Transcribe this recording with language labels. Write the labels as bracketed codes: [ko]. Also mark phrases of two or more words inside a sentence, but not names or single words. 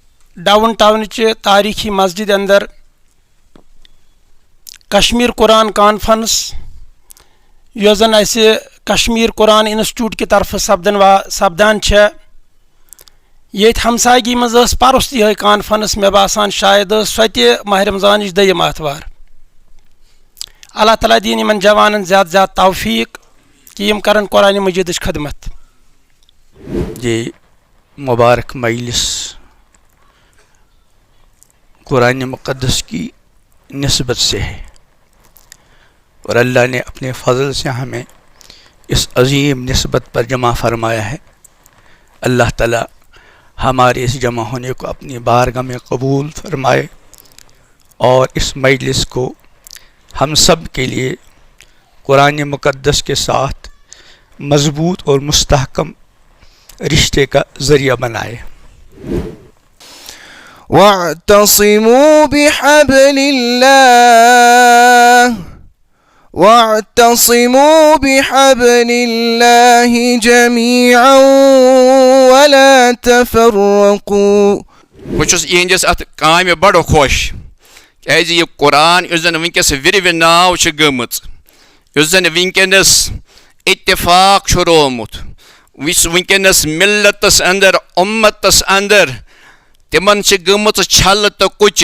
[ks] ڈاؤن ٹاؤن چہ تاریخی مسجد اندر کشمیر قرآن کانفرنس یۄس زن اسہِ کشمیر قرآن انسٹیوٹ [ur] کی طرف [ks] سپدان چھےٚ ییٚتہِ ہمسایگی منٛز ٲس پرُس یِہے کانفرنس مےٚ باسان شاید ٲس سۄ تہِ ماہ رمضانٕچ دوٚیِم آتھوار اللہ تعالیٰ دِیِن یِمن جوانن زیادٕ زیادٕ توفیق کہ یِم کرن قرآن مجیدٕچ خدمت. [ur] یہ مبارک مجلس قرآن مقدس کی نسبت سے ہے اور اللہ نے اپنے فضل سے ہمیں اس عظیم نسبت پر جمع فرمایا ہے. اللہ تعالیٰ ہمارے اس جمع ہونے کو اپنی بارگاہ میں قبول فرمائے اور اس مجلس کو ہم سب کے لیے قرآن مقدس کے ساتھ مضبوط اور مستحکم رشتے کا ذریعہ بنائے. [ar] واعتصموا بحبل الله جميعا ولا تفرقوا. [ks] بہٕ یہندس ات کامہِ بڑٕ خوش کیازِ یہ قرآن یُس زن ونکس وِرِ ناو چھِ گٔمٕژ یُس زن ونکس اتفاق چھُ روومُت یُس ونکس ملتس اندر اُمتس اندر تمن چھِ گٔمٕژ چھلہٕ تہٕ کُچہِ.